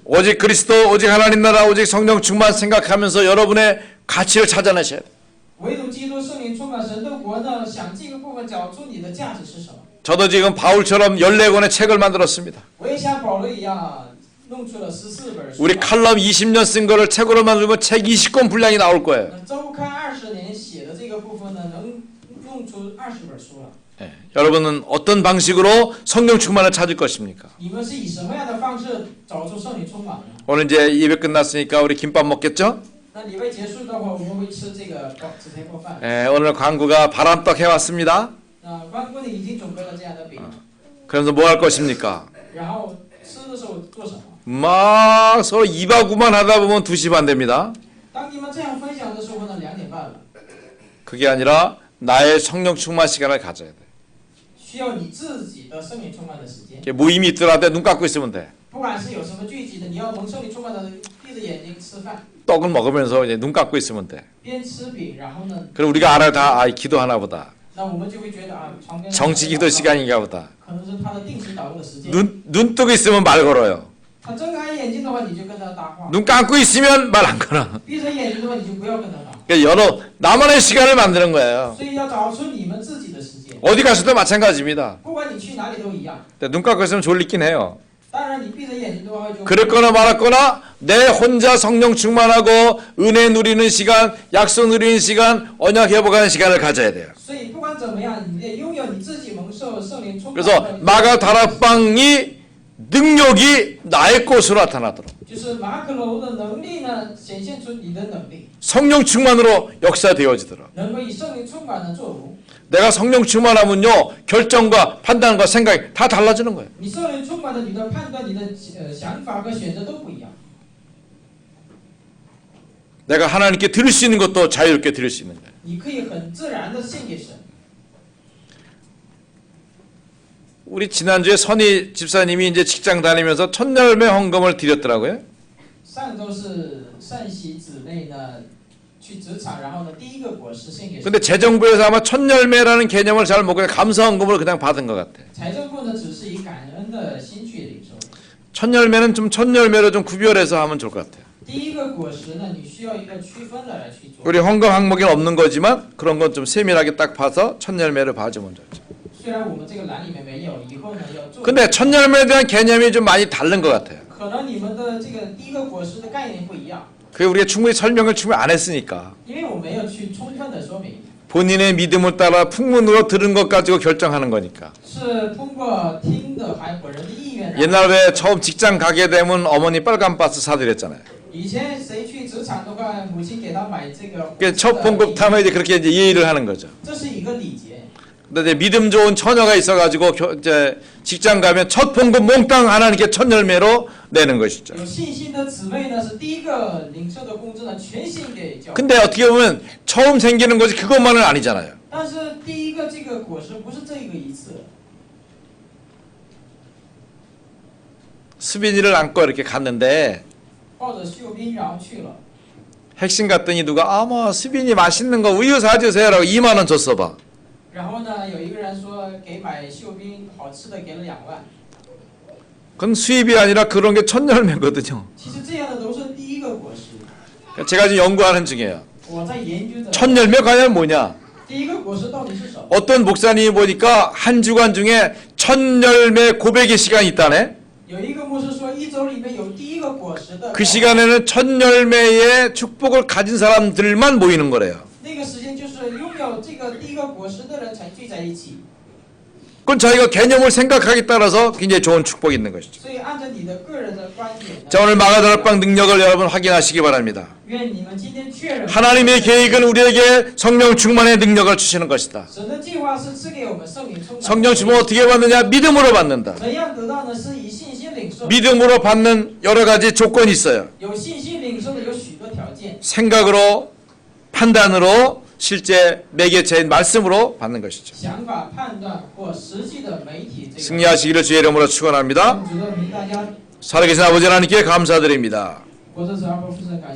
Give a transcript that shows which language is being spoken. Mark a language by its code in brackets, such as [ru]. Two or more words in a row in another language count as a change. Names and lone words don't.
[ko] 오직 그리스도, 오직 하나님 나라, 오직 성령 충만 생각하면서 여러분의 가치를 찾아내셔야 돼요. [zh] 唯独基督圣灵充满神的国呢，想这个部分找出你的价值是什么。 [ko] 저도 지금 바울처럼 14권의 책을 만들었습니다. [zh] 我也像保罗一样弄出了14本书。 [ko] 우리 칼럼 20년 쓴 거를 책으로 만들면 책 20권 분량이 나올 거예요. [zh] 周刊20年写的这个部分呢，能弄出20本书了。 [ko] 네. 여러분은 어떤 방식으로 성령 충만을 찾을 것입니까? [zh] 你们是以什么样的方式找出圣灵充满呢？ [ko] 오늘 이제 예배 끝났으니까 우리 김밥 먹겠죠? [zh] 那礼拜结束的话，我们会吃这个紫菜包饭。 [ko] 네, 오늘 광구가 바람떡 해왔습니다. [zh] 关姑娘已经准备了这样的饼。 [ko] 그래서 뭐 할 것입니까? [zh] 然后吃的时候做什么？ [ko] 막 서로 이바구만 하다 보면 2시 반 됩니다. [zh] 当你们这样分享的时候呢，2点半了。 [ko] 그게 아니라 나의 성령 충만 시간을 가져야 돼. [zh] 需要你自己的圣灵充满的时间。 [ko] 모임이 있더라도 눈 감고 있으면 돼. [zh] 不管是有什么聚集的，你要蒙圣灵充满的，闭着眼睛吃饭， [ko] 떡을 먹으면서 이제 눈 감고 있으면 돼. [zh] 边吃饼，然后呢， [ko] 그럼 우리가 알아요. 다 기도하나 보다. [zh] 那我们就会觉得啊，床边 [ko] 정치 기도 시간인가 보다. [zh] 可能是他的定时祷告的时间。 [ko] 눈 뜨고 있으면 말 걸어요. [zh] 他睁开眼睛的话，你就跟他搭话； [ko] 눈 감고 있으면 말 안 걸어. [zh] 闭着眼睛的话，你就不要跟他搭。 [ko] 그러니까 여러 나만의 시간을 만드는 거예요. [zh] 所以要找出你们自己的时间。 [ko] 어디 가서도 마찬가지입니다. [zh] 不管你去哪里都一样。 [ko] 눈 감고 있으면 졸리긴 해요. [zh] 当然，你闭着眼睛的话就。 [ko] 그랬거나 말았거나 내 혼자 성령 충만하고 은혜 누리는 시간, 약속 누리는 시간, 언약 회복하는 시간을 가져야 돼요. [zh] 所以不管怎么样，你得拥有你自己蒙受圣灵充满的。 [ko] 그래서 마가 다락방이 능력이 나의 것으로 나타나도록 [zh] 就是马可楼的能力呢，显现出你的能力， [ko] 성령 충만으로 역사되어지도록 [zh] 能够以圣灵充满的作为。 [ko] 내가 성령 충만하면요 결정과 판단과 생각이 다 달라지는 거예요. [zh] 你圣灵充满的，你的判断、你的想法和选择都不一样。 [ko] 내가 하나님께 드릴 수 있는 것도 자유롭게 드릴 수 있는 거예요. [zh] 你可以很自然的献给神。 [ko] 우리 지난주에 선희 집사님이 이제 직장 다니면서 첫 열매 헌금을 드렸더라고요. [zh] 上周是善喜姊妹呢去职场，然后呢第一个果实献给神。 [ko] 근데 재정부에서 아마 첫 열매라는 개념을 잘 모르고 감사 헌금을 그냥 받은 것 같아. [zh] 财政部呢只是以感恩的心去领受。 [ko] 첫 열매는 좀 첫 열매로 좀 구별해서 하면 좋을 것 같아요. [zh] 第一个果实呢，你需要一个区分的来去做。 [ko] 우리 헌금 항목에는 없는 거지만 그런 건 좀 세밀하게 딱 봐서 첫 열매를 봐주면 좋죠. [zh] 虽然我们这个栏里面没有，以后呢要做。 [ko] 근데 첫 열매에 대한 개념이 좀 많이 다른 것 같아요. [zh] 可能你们的这个第一个果实的概念不一样， [ko] 그게 우리가 충분히 설명을 충분히 안 했으니까 [zh] 因为我没有去充分的说明， [ko] 본인의 믿음을 따라 풍문으로 들은 것 가지고 결정하는 거니까. [zh] 是通过听的还本人的意愿。 [ko] 옛날 왜 처음 직장 가게 되면 어머니 빨간 바스 사드렸잖아요. [zh] 以前谁去职场的话，母亲给他买这个。 [ko] 그 첫 봉급하면 이제 그렇게 이제 예의를 하는 거죠. [zh] 这是一个礼节。 [ko] 근데 이제 믿음 좋은 처녀가 있어가지고 이제 직장 가면 첫 봉급 몽땅 하나님께 첫 열매로 내는 것이죠. [zh] 有信心的姊妹呢，是第一个领受的工资呢，全献给教会。 [ko] 근데 어떻게 보면 처음 생기는 것이 그것만은 아니잖아요. [zh] 但是第一个这个果实不是这个一次。 [ko] 수빈이를 안고 이렇게 갔는데 [zh] 抱着秀彬然后去了， [ko] 핵심 갔더니 누가 뭐 수빈이 맛있는 거 우유 사주세요라고 2만 원 줬어 봐. [zh] 然后呢，有一个人说给买秀彬好吃的给了2万。 [ko] 그건 수입이 아니라 그런 게 첫 열매거든요. [zh] 其实这样的都是第一个果实。 [ko] 제가 지금 연구하는 중이에요. [zh] 我在研究的。 [ko] 첫 열매 과연 뭐냐? [zh] 第一个果实到底是什么？ [ko] 어떤 목사님이 보니까 한 주간 중에 첫 열매 고백의 시간이 있다네. [zh] 有一个牧师说，一周里面有第一个果实的。 [ko] 그 시간에는 첫 열매의 축복을 가진 사람들만 모이는 거래요. [zh] 那个时间就是拥有这个第一个果实在一起。 [ko] 그건 자기가 개념을 생각하기에 따라서 굉장히 좋은 축복이 있는 것이죠. [zh] 所以按照你的个人的观点呢， [ko] 자, 오늘 마가다락방 능력을 여러분 확인하시기 바랍니다. [zh] 愿你们今天确认 [ko] 하나님의 계획은 우리에게 성령 충만의 능력을 주시는 것이다. [zh] 神的计划是赐给我们圣灵充满。 [ko] 성령 충만 어떻게 받느냐? 믿음으로 받는다. [zh] 怎样得到呢？是以信心领受。 [ko] 믿음으로 받는 여러 가지 조건이 있어요. [zh] 有信心领受的有许多条件， [ko] 생각으로, 판단으로, 실제 매개체인 말씀으로 받는 것이죠. [zh] 想法判断或实际的媒体这个。 [ko] 승리하시기를 주의 이름으로 축원합니다. [zh] 主的名，大家 [ko] 살아계신 아버지 하나님께 감사드립니다. [zh] 活着是阿伯父神感谢，